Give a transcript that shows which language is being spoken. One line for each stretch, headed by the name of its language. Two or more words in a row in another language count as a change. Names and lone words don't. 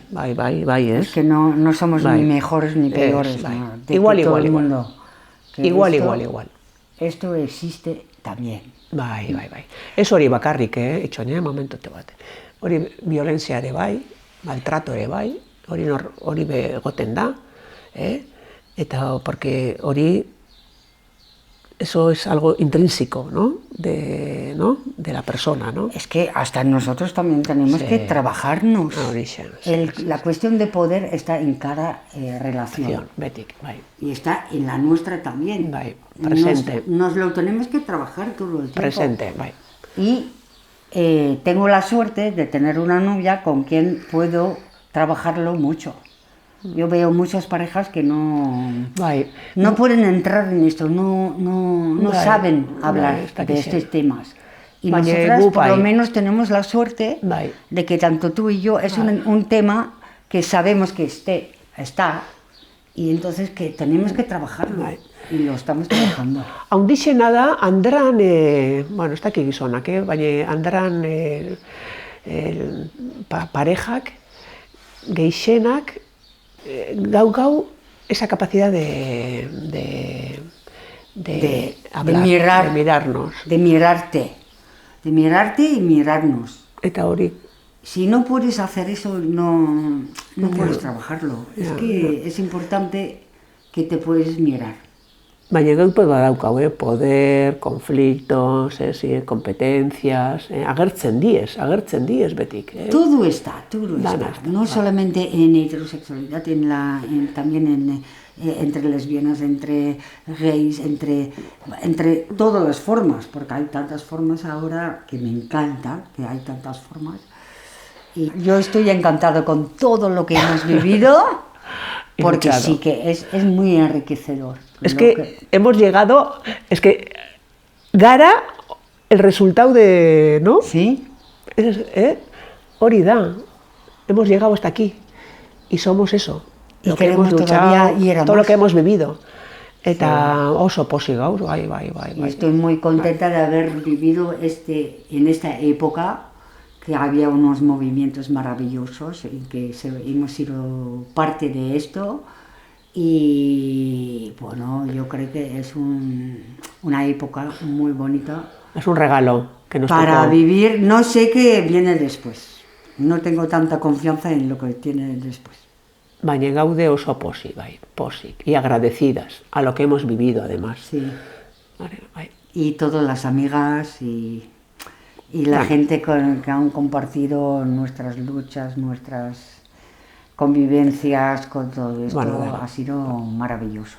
Spanish: Es que no somos
Basque: bai.
Spanish: ni mejores ni peores,
Basque: bai.
Spanish: ¿no? Igual. Igual. Igual. Esto existe también.
Basque: Bai. Ez hori bakarrik, itxoine, momentote bat. Hori violentzia ere bai, maltrato ere bai, hori egoten da, eta porque hori
Spanish: eso es algo intrínseco, ¿no? De la persona, ¿no? Es que hasta nosotros también tenemos que trabajarnos. La cuestión de poder está en cada relación.
Basque: Betik, bai.
Spanish: Y está en la nuestra también.
Basque: Bai, presente.
Spanish: Nos lo tenemos que trabajar todo el tiempo.
Basque: Presente, bai.
Spanish: Y tengo la suerte de tener una novia con quien puedo trabajarlo mucho. Yo veo muchas parejas que no pueden entrar en esto, no saben hablar de estos temas. Y nosotras por lo menos tenemos la suerte de que tanto tú y yo es un tema que sabemos que está y entonces que tenemos que trabajarlo y lo estamos trabajando.
Basque: Haundixena da, andran, bueno, ez dakik gizonak, baina andran parejak, gehixenak, gau
Spanish: esa capacidad de hablar, de mirarnos. De mirarte y mirarnos.
Basque: Eta hori.
Spanish: Si no puedes hacer eso, no puedes trabajarlo. Es que es importante que te puedes mirar.
Basque: Baina gaupe badaukau,
Spanish: poder, conflictos, competencias,
Basque: agertzen diez betik.
Spanish: Todo está. No solamente en heterosexualidad, también entre lesbianas, entre gays, entre todas las formas, porque hay tantas formas ahora que me encanta, que hay tantas formas. Y yo estoy encantado con todo lo que hemos vivido. Porque sí que es muy enriquecedor. Es que hemos llegado, gara el resultado de, ¿no? Sí.
Basque: Hori da,
Spanish: hemos llegado hasta aquí y somos eso. Y queremos todavía ir a más. Todo lo que hemos vivido.
Basque: Eta oso posi gaur, bai.
Spanish: Y estoy muy contenta de haber vivido en esta época que había unos movimientos maravillosos y que hemos sido parte de esto y bueno, yo creo que es una época muy bonita. Es un regalo que nos para tocó vivir. No sé qué viene después, no tengo tanta confianza en lo que tiene después.
Basque: Baina gaude oso posi, posik,
Spanish: y agradecidas a lo que hemos vivido además. Sí. Vale. Y todas las amigas y la gente que han compartido nuestras luchas, nuestras convivencias con todo esto, ha sido maravilloso.